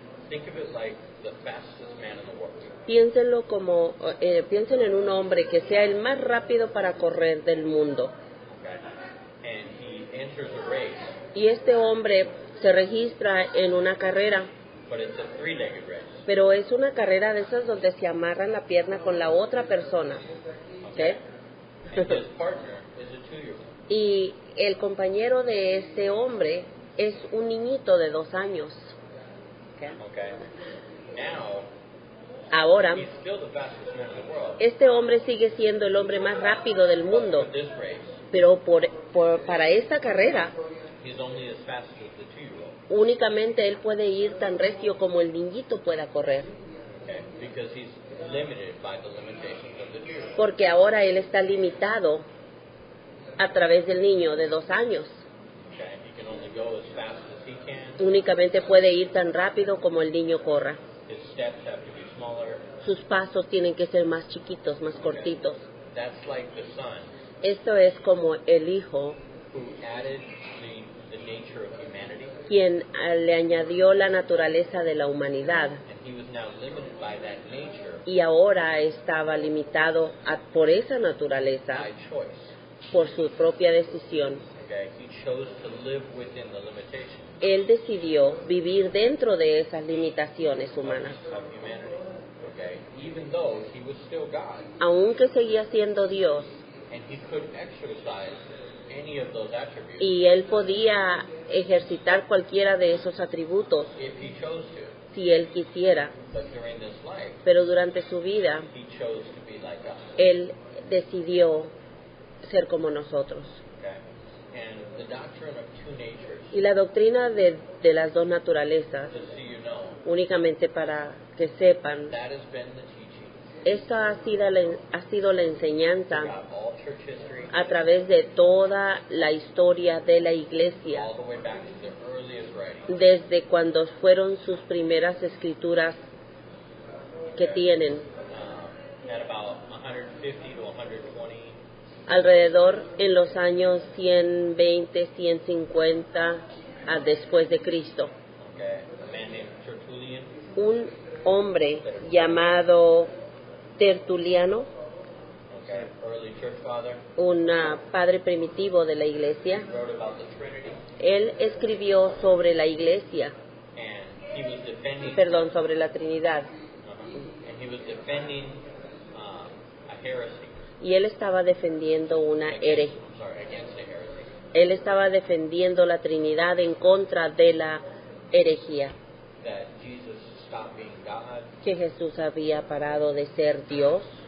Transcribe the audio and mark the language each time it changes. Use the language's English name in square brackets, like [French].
[English] Think of it like the fastest man in the world. [Spanish] Piénsenlo como, piensen en un hombre que sea el más rápido para correr del mundo. [English] Okay? And he enters a race, [Spanish] Y este hombre se registra en una carrera, [English] but it's a three-legged race. [Spanish] pero es una carrera de esas donde se amarran la pierna con la otra persona. ¿Ok? [English] And his partner is a 2-year-old. [Spanish] Y el compañero de este hombre es un niñito de 2 años. ¿Ok? [English] Okay? Now, [Spanish] Ahora, [English] he's still the fastest man in the world. [Spanish] este hombre sigue siendo el hombre más rápido del mundo, [English] For this race, [Spanish] pero para esta carrera [English] he's only as fast as the 2-year-old. [Spanish] únicamente él puede ir tan recio como el niñito pueda correr, [English] Okay? Because he's limited by the limitations of the 2-year-old. [Spanish] porque ahora él está limitado a través del niño de 2 años. [English] Okay? He can only go as fast as he can. [Spanish] Únicamente puede ir tan rápido como el niño corra. [English] His steps have to be smaller. [Spanish] Sus pasos tienen que ser más chiquitos, más cortitos. [English] That's like the son [Spanish] Esto es como el hijo [English] who added the nature of humanity, [Spanish] quien le añadió la naturaleza de la humanidad [English] and he was now limited by that nature [Spanish] y ahora estaba limitado por esa naturaleza, [English] by choice. [Spanish] por su propia decisión. [English] Okay? He chose to live within the limitations [Spanish] Él decidió vivir dentro de esas limitaciones humanas, [English] of humanity. Okay? Even though he was still God, [Spanish] aunque seguía siendo Dios, [English] and he could exercise any of those attributes [Spanish] y él podía ejercitar cualquiera de esos atributos [English] if he chose to. [Spanish] si él quisiera, [English] But during this life, [Spanish] pero durante su vida [English] he chose to be like us. [Spanish] él decidió ser como nosotros. [English] Okay? And the doctrine of two natures, [Spanish] Y la doctrina de las dos naturalezas, [English] just so you know, [Spanish] únicamente para que sepan, [English] that has been the teaching [Spanish] esta ha sido la enseñanza [English] throughout all church history, [Spanish] a través de toda la historia de la iglesia, [English] all the way back to the earliest writings. [Spanish] desde cuando fueron sus primeras escrituras que tienen, [English] At about 150 to 120 [Spanish] alrededor en los años 120, 150 después de Cristo. [English] okay, a man named Tertullian, [Spanish] Un hombre llamado Tertuliano, [English] okay, early church father, [Spanish] un padre primitivo de la iglesia, [English] wrote about the Trinity, [Spanish] él escribió sobre la iglesia, [English] and he was defending, [Spanish] sobre la Trinidad, [English] and he was defending a heresy. [Spanish] y él estaba defendiendo una herejía. [English] Against a heresy. [Spanish] Él estaba defendiendo la Trinidad en contra de la herejía, [English] That Jesus stopped being God, [Spanish] que Jesús había parado de ser Dios.